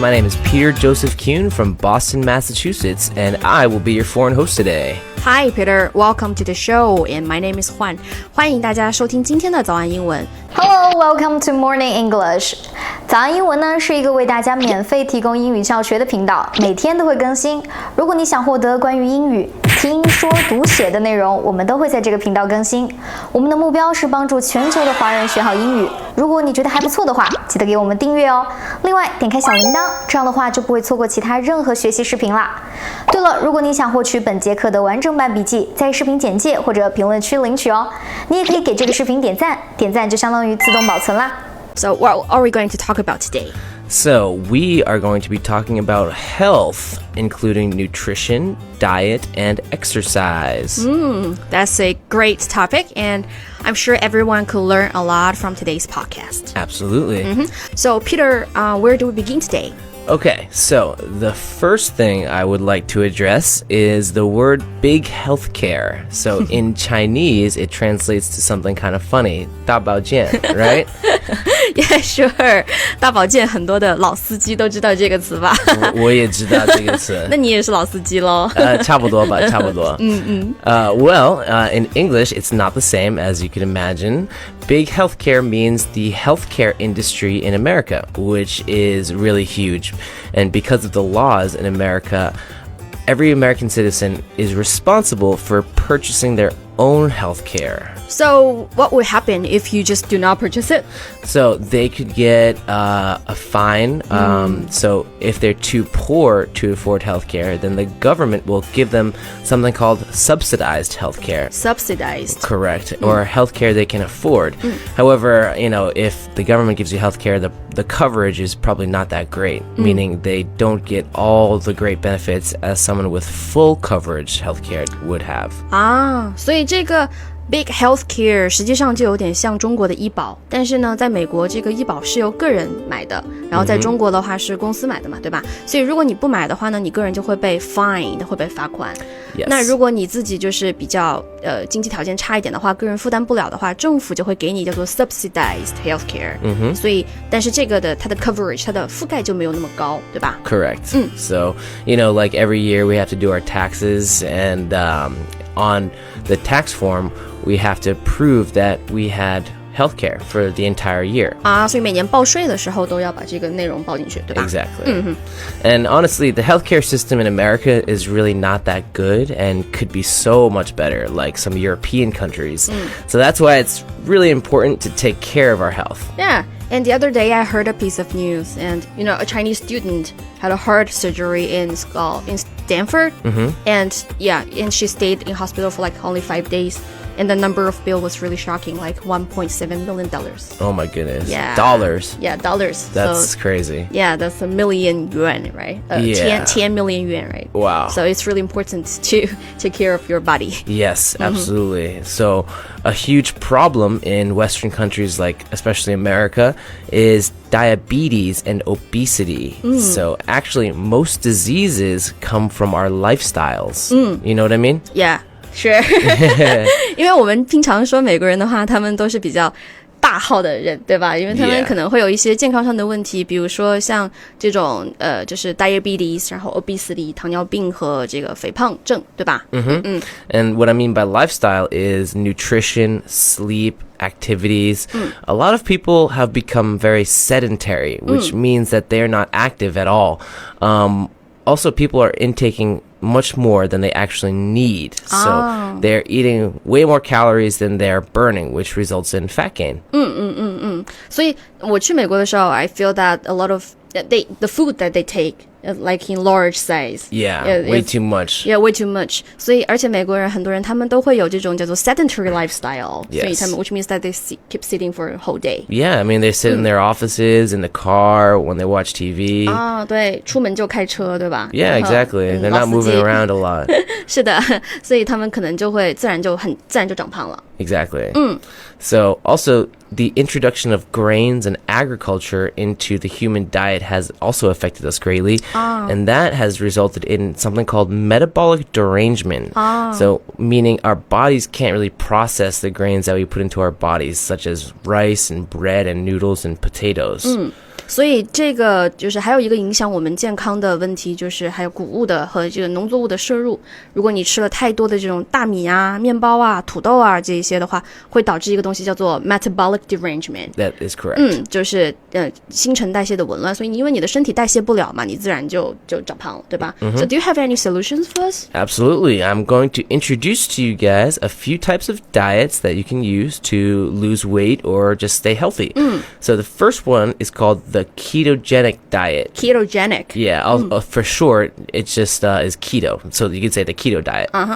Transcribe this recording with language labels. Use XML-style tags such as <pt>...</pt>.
<en>My name is Peter Joseph Kuhn from Boston, Massachusetts, and I will be your foreign host today. Hi, Peter. Welcome to the show, and my name is Juan.</en> <zh>欢迎大家收听今天的早安英文。</zh> <en>Hello, welcome to Morning English.</en> <zh>早安英文呢是一个为大家免费提供英语教学的频道，每天都会更新。如果你想获得关于英语听说读写的内容，我们都会在这个频道更新。我们的目标是帮助全球的华人学好英语。如果你觉得还不错的话，记得给我们订阅哦。另外，点开小铃铛，这样的话就不会错过其他任何学习视频啦。对了，如果你想获取本节课的完整版笔记，在视频简介或者评论区领取哦。你也可以给这个视频点赞，点赞就相当于自动保存啦。</zh> <en>So, what are we going to talk about today? So, we are going to be talking about health, including nutrition, diet, and exercise. That's a great topic, and I'm sure everyone could learn a lot from today's podcast. Absolutely. So, Peter, where do we begin today? Okay, so the first thing I would like to address is the word big healthcare. So in Chinese, it translates to something kind of funny, 大保健, right? Yeah, sure.</en> <zh>大保健很多的老司机都知道这个词吧？我也知道这个词。那你也是老司机咯？差不多吧，差不多。</zh> <en>Well, in English, it's not the same as you can imagine. Big healthcare means the healthcare industry in America, which is really huge. And because of the laws in America, every American citizen is responsible for purchasing their own healthcare. So, what would happen if you just do not purchase it? So they could get a fine. So if they're too poor to afford healthcare, then the government will give them something called subsidized healthcare. Subsidized. Correct. Or healthcare they can afford. However, if the government gives you healthcare, the coverage is probably not that great, meaning they don't get all the great benefits as someone with full coverage healthcare would have.</en> <zh>所以这个 Big Healthcare 实际上就有点像中国的医保，但是呢，在美国这个医保是由个人买的，然后在中国的话是公司买的嘛，对吧？所以如果你不买的话呢，你个人就会被 fined， 会被罚款。</zh> <en>Yes.</en> <zh>那如果你自己就是比较经济条件差一点的话，个人负担不了的话，政府就会给你叫做 subsidized healthcare。所以但是这个的它的 coverage 它的覆盖就没有那么高，对吧？</zh> <en>Correct. So, like every year we have to do our taxes, and on the tax form, we have to prove that we had healthcare for the entire year.</en> <zh>所以每年报税的时候都要把这个内容报进去，对吧？</zh> <en>Exactly. And honestly, the healthcare system in America is really not that good and could be so much better, like some European countries. So that's why it's really important to take care of our health. Yeah. And the other day I heard a piece of news, and a Chinese student had a heart surgery in Stanford, and she stayed in hospital for like only 5 days, and the number of bill was really shocking, like $1.7 million. Oh my goodness. Yeah. Dollars. Yeah, dollars. That's crazy. Yeah, that's 1 million yuan, right? 10 million yuan, right? Wow. So it's really important to take care of your body. Yes, absolutely. So a huge problem in Western countries, like especially America, is diabetes and obesity. So actually, most diseases come from our lifestyles. You know what I mean? Yeah, sure.</en> <zh>因为我们平常说美国人的话，他们都是比较大号的人，对吧？因为他们可能会有一些健康上的问题，比如说像这种就是 diabetes， 然后 obesity 糖尿病和这个肥胖症，对吧</zh> <en>And what I mean by lifestyle is nutrition, sleep, activities. A lot of people have become very sedentary, which means that they're not active at all. Also, people are intaking much more than they actually need. So they're eating way more calories than they're burning, which results in fat gain.</en> <zh>所以我去美国的时候</zh> <en>I feel that a lot of the food that they take like in large size. Yeah, way too much. Yeah, way too much.</en> <zh>所以而且美国人很多人他们都会有这种叫做 sedentary lifestyle.</zh> <en>Yes.</en> <zh>所以他们</zh> <en>which means that they keep sitting for a whole day. Yeah, I mean, they sit in their offices, in the car, when they watch TV.</en> <zh>对，出门就开车，对吧？</zh> <en>Yeah, exactly. They're not moving around a lot.</en> <zh>是的，所以他们可能就会自然就长胖了。</zh> <en>Exactly. So also, the introduction of grains and agriculture into the human diet has also affected us greatly. And that has resulted in something called metabolic derangement. So meaning our bodies can't really process the grains that we put into our bodies, such as rice and bread and noodles and potatoes.</en> <zh>所以这个就是还有一个影响我们健康的问题，就是还有谷物的和这个农作物的摄入。如果你吃了太多的这种大米啊、面包啊、土豆啊这一些的话，会导致一个东西叫做 metabolic derangement。</zh> <en>That is correct.</en> <zh>就是新陈代谢的紊乱，所以因为你的身体代谢不了嘛，你自然就长胖了，对吧？</zh> <en>So do you have any solutions for us? Absolutely. I'm going to introduce to you guys a few types of diets that you can use to lose weight or just stay healthy. So the first one is called the ketogenic diet. Ketogenic. Yeah, for short, it just is keto. So you could say the keto diet.</en>